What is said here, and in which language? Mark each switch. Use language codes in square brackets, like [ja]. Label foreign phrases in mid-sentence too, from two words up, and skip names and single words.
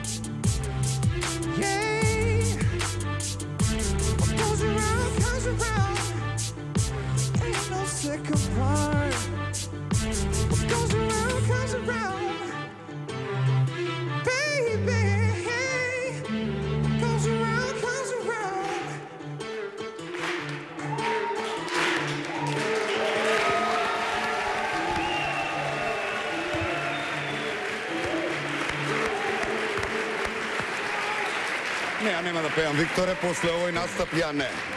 [en] Yeah, what goes around comes around. Ain't no second part. What goes around comes around, baby. What goes around comes around. [mk] Не, ја нема да пеам, Викторе, после овој настап ја не.